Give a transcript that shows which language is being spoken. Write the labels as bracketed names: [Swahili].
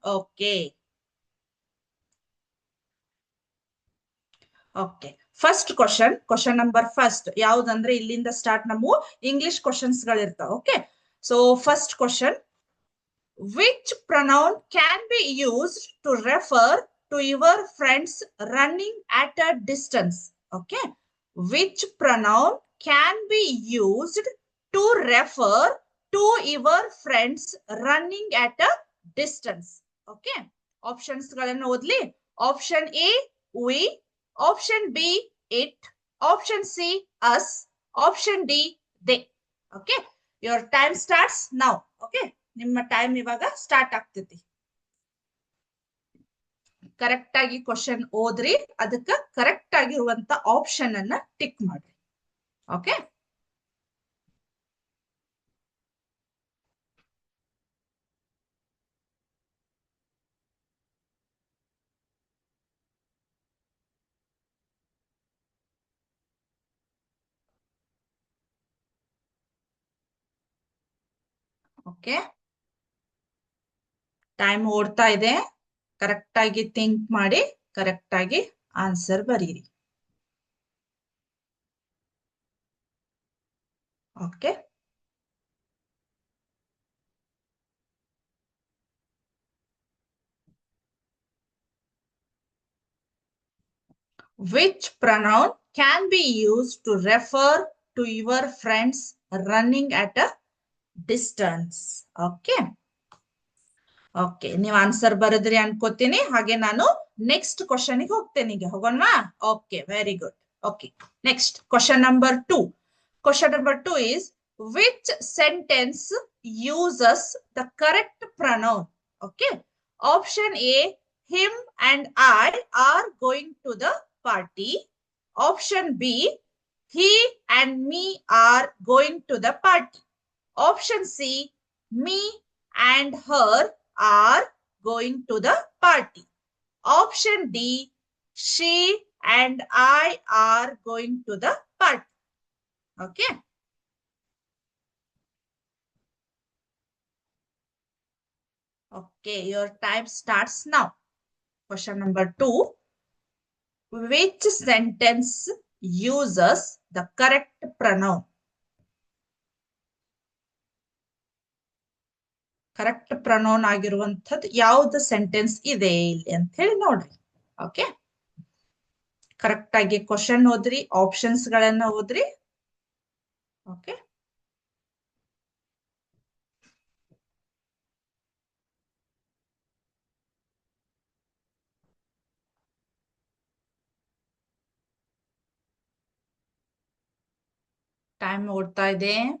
[Kannada] Okay, okay, first question number first ಯಾವ್ದಂದ್ರೆ ಇಲ್ಲಿಂದ start ನಮ್ಮ English questions ಗಳಿರ್ತಾವ. [English] Okay, so first question, which pronoun can be used to refer to your friends running at a distance. Okay, which pronoun can be used to refer to your friends running at a distance? Okay, [Kannada] options galannu odli. [English] Option A we, option B it, option C us, option D they. Okay, your time starts now. Okay, [Kannada] nimma time ivaga start ಆಗ್ತೈತಿ. Correct ಆಗಿ question ಓದ್ರಿ, ಅದಕ್ಕ correct ಆಗಿರುವಂತ option ಅನ್ನ tick ಮಾಡ್ರಿ. Okay, okay, time ಓಡ್ತಾ ಇದೆ. Correct ಆಗಿ ಥಿಂಕ್ ಮಾಡಿ ಕರೆಕ್ಟ್ ಆಗಿ ಆನ್ಸರ್ ಬರೀರಿ. [English] Okay, which pronoun can be used to refer to your friends running at a distance? [Kannada] Okay, okay, ನೀವು ಆನ್ಸರ್ ಬರೆದ್ರಿ ಅನ್ಕೋತೀನಿ. ಹಾಗೆ ನಾನು ನೆಕ್ಸ್ಟ್ ಕ್ವಶನ್ ಗೆ ಹೋಗ್ತೇನೆ. ಈಗ ಹೋಗೋಣವಾ? Okay, very good. Okay, next question number 2. [English] Question number 2 is, which sentence uses the correct pronoun? Okay, option A, him and I are going to the party. Option B, he and me are going to the party. Option C, me and her are going to the party. Option D, she and I are going to the party. Okay. Okay, your time starts now. Question number 2. Which sentence uses the correct pronoun? [Kannada] Correct pronoun ಆಗಿರುವಂತದ್ದು ಯಾವ್ದು sentence ಇದೆ ಇಲ್ಲಿ ಅಂತ ಹೇಳಿ ನೋಡ್ರಿ. Okay, correct ಆಗಿ question ಓದ್ರಿ, options ಗಳನ್ನ ಓದ್ರಿ. ಓಕೆ, ಟೈಮ್ ಓಡ್ತಾ ಇದೆ.